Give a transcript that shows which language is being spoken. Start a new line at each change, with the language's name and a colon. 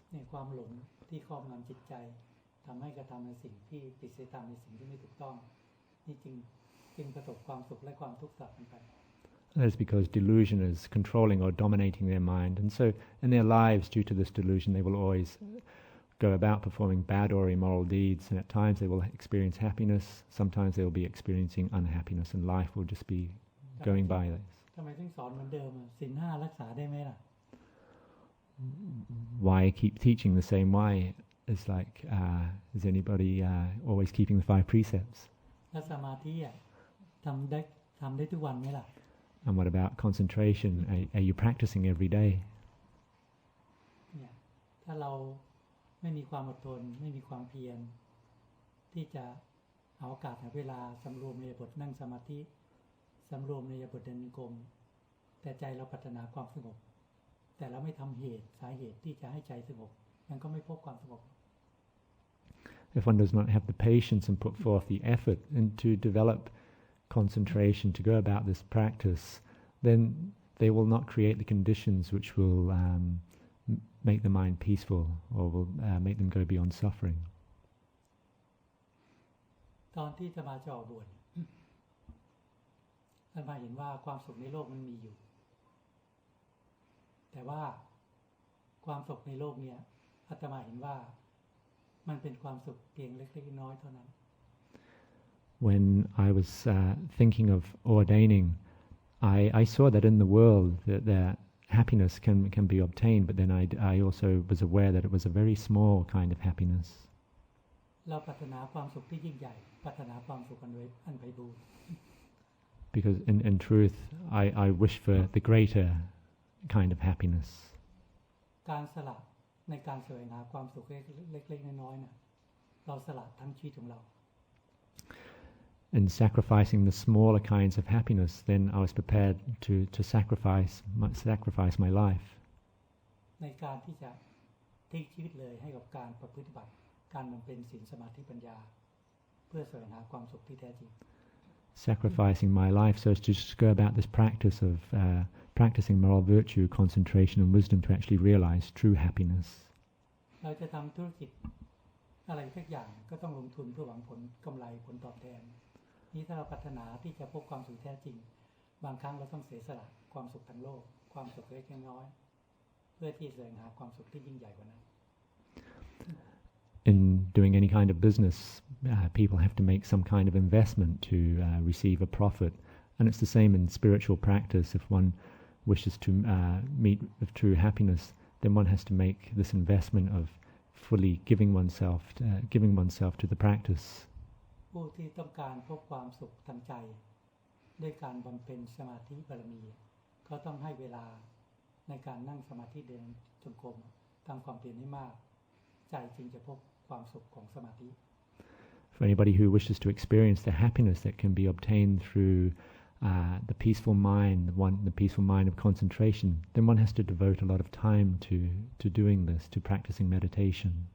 Thai: เนี่ยความหลงที่ครอบงำจิตใจทำให้กระทำในสิ่งที่ผิดศีลธรรมในสิ่งที่ไม่ถูกต้องนี่จึงประสบความสุขและความทุกข์สลับกันไป
English: That's because delusion is controlling or dominating their mind, and so in their lives, due to this delusion, they will always go about performing bad or immoral deeds, and at times they will experience happiness, sometimes they will be experiencing unhappiness, and life will just be going by this.
Thai: ทำไมถึงสอนเหมือนเดิมศีลห้ารักษาได้ไหมล่ะ
English: Why keep teaching the same way? It's like, is anybody always keeping the 5 precepts?
Thai: แล้วสมาธิทำได้ทุกวันไหมล่ะ
English: And what about concentration? Are you practicing every day?
Thai: เนี่ยถ้าเราไม่มีความอดทนไม่มีความเพียรที่จะเอาโอกาสหาเวลาสำรวมในบทนั่งสมาธิสำรวมในบทเดินจงกรมแต่ใจเราปรารถนาความสงบแต่เราไม่ทำสาเหตุที่จะให้ใจสงบมันก็ไม่พบความสงบ
English: If one does not have the patience and put forth the effort and to develop concentration to go about this practice, then they will not create the conditions which will make the mind peaceful or will make them go beyond suffering.
Thai: ตอนที่จะมาออกบวชท่านมาเห็นว่าความสุขในโลกมันมีอยู่แต่ว่าความสุขในโลกเนี่ยอาตมาเห็นว่ามันเป็นความสุขเพียงเล็กๆน้อยๆเท่านั้น
English: When I was thinking of ordaining, I saw that in the world that happiness can be obtained, but then I also was aware that it was a very small kind of happiness.
Thai: เราปรารถนาความสุขที่ยิ่งใหญ่ปรารถนาความสุขอันไพบูลย์
English: Because in truth, I wish for the greater kind of happiness.
Thai: การสละในการแสวงหาความสุขเล็กๆน้อยๆน่ะเราสละทั้งชีวิตของเรา
English: In sacrificing the smaller kinds of happiness, then I was prepared to sacrifice my life.
Thai: ในการที่จะทิ้งชีวิตเลยให้กับการประพฤติบัติการบำเพ็ญศีลสมาธิปัญญาเพื่อแสวงหาความสุขที่แท้จริง
English: sacrificing my life so as to just go about this practice of practicing moral virtue, concentration and wisdom to actually realize true happiness.
Thai: เราจะทำธุรกิจอะไรสักอย่างก็ต้องลงทุนเพื่อหวังผลกำไรผลตอบแทนนี้ถ้าเราปรารถนาที่จะพบความสุขแท้จริงบางครั้งเราต้องเสียสละความสุขทางโลกความสุขเล็กน้อยเพื่อที่จะแสวงหาความสุขที่ยิ่งใหญ่กว่านั้น
English: In doing any kind of business, people have to make some kind of investment to receive a profit. And it's the same in spiritual practice. If one wishes to meet with true happiness, then one has to make this investment of fully giving oneself to the practice.
Thai: ผู้ที่ต้องการพบความสุขทางใจด้วยการบำเพ็ญสมาธิบารมีก็ต้องให้เวลาในการนั่งสมาธิเดินจงกรมทำความเพียรให้มากใจจึงจะพบความสุขของสมาธิ
English: For anybody who wishes to experience the happiness that can be obtained through the peaceful mind, the peaceful mind of concentration, then one has to devote a lot of time to doing this, to practicing meditation.